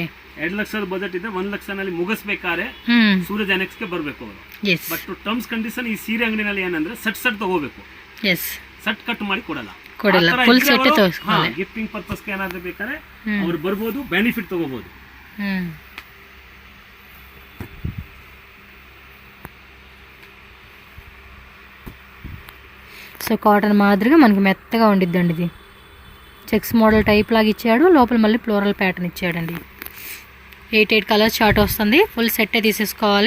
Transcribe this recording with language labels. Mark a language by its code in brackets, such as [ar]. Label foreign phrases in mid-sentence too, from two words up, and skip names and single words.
[kn] 2 ಲಕ್ಷದ ಬಜೆಟ್ ಇದೆ, 1 ಲಕ್ಷನಲ್ಲಿ ಮುಗಿಸ್ಬೇಕಾದ್ರೆ ಸೂರಜ್ ಅನೆಕ್ಸ್ಗೆ ಬರಬೇಕು ಅವರು. ಬಟ್ [en] terms condition [kn] ಈ ಸೀರೆ ಅಂಗಡಿನಲ್ಲಿ ಏನಂದ್ರೆ ಸಟ್ ತಗೋಬೇಕು, ಸಟ್ ಕಟ್ ಮಾಡಿ ಕೊಡಲ್ಲ. ಗಿಫ್ಟಿಂಗ್ ಪರ್ಪಸ್ಗೆ ಏನಾದ್ರು ಬೇಕಾದ್ರೆ ಅವ್ರು ಬರ್ಬೋದು, ಬೆನಿಫಿಟ್ ತಗೋಬಹುದು. [te] సో కాటన్ మాదిరిగా మనకి మెత్తగా ఉండిద్దండి. ఇది [en] checks model type [te] లాగా ఇచ్చాడు, లోపల మళ్ళీ [en] floral pattern [te] ఇచ్చాడండి. 8 కలర్స్ చార్ట్ వస్తుంది. [en] full set [te] తీసేసుకోవాలి.